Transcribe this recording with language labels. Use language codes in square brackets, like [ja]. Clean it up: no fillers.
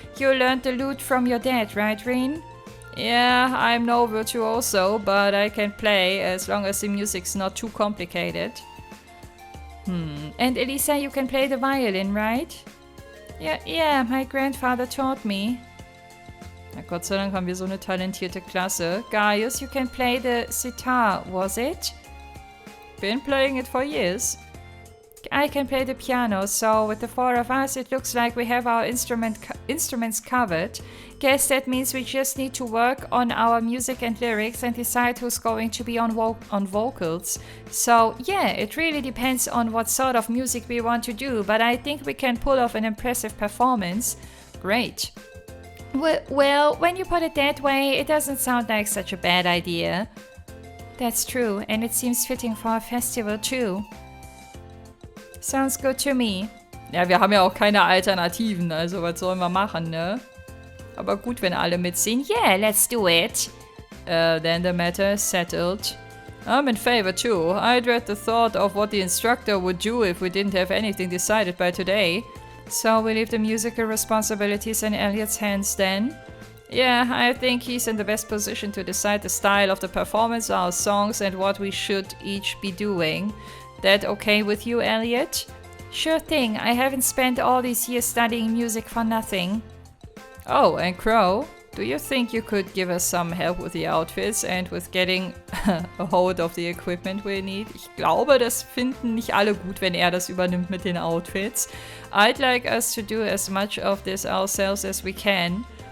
[en] You learned the lute from your dad, right, Reen? Yeah, I'm no virtuoso, but I can play as long as the music's not too complicated. And Elisa, you can play the violin, right? Yeah, my grandfather taught me. [de] Na Gott sei Dank haben wir so eine talentierte Klasse. [en] Gaius, you can play the sitar, was it? Been playing it for years. I can play the piano, so with the 4 of us, it looks like we have our instruments covered. Guess that means we just need to work on our music and lyrics and decide who's going to be on vocals. So yeah, it really depends on what sort of music we want to do, but I think we can pull off an impressive performance. Great. Well, when you put it that way, it doesn't sound like such a bad idea. That's true, and it seems fitting for a festival too. Sounds good to me. [de] Ja, wir haben ja auch keine Alternativen, also was sollen wir machen, ne? Aber gut, wenn alle mitsingen. [en] Yeah, let's do it. Then the matter is settled. I'm in favor too. I dread the thought of what the instructor would do if we didn't have anything decided by today. So we leave the musical responsibilities in Elliot's hands then? Yeah, I think he's in the best position to decide the style of the performance, our songs, and what we should each be doing. That okay with you, Elliot? Sure thing. I haven't spent all these years studying music for nothing. Oh, and Crow, do you think you could give us some help with the outfits and with getting a hold of the equipment we need? [de] Ich glaube, das finden nicht alle gut, wenn er das übernimmt mit den Outfits. [en] I'd like us to do as much of this ourselves as we can.